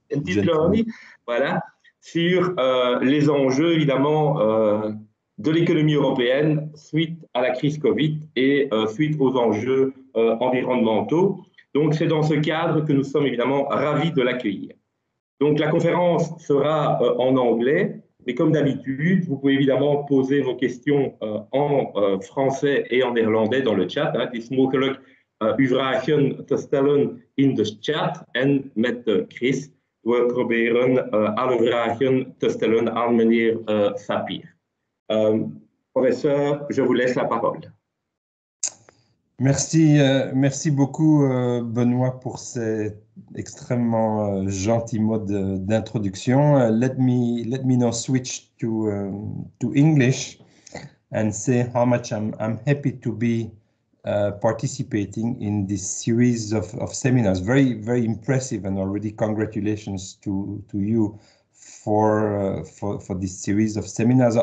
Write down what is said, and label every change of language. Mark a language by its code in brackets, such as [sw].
[fr] Gentiloni, voilà, sur les enjeux évidemment de l'économie européenne suite à la crise Covid et suite aux enjeux environnementaux. Donc c'est dans ce cadre que nous sommes évidemment ravis de l'accueillir. Donc la conférence sera en anglais. Mais comme d'habitude, vous pouvez évidemment poser vos questions en français et en néerlandais dans le chat. [nl] Het is mogelijk uw vragen te stellen in de chat. En met Chris, we proberen alle vragen te stellen aan meneer Sapir. [fr] Professeur, je vous laisse la parole. Merci beaucoup Benoît pour ces extrêmement gentils mots d'introduction. [en] Let me now switch to English and say how much I'm happy to be participating in this series of seminars. Very impressive, and already congratulations to you for this series of seminars.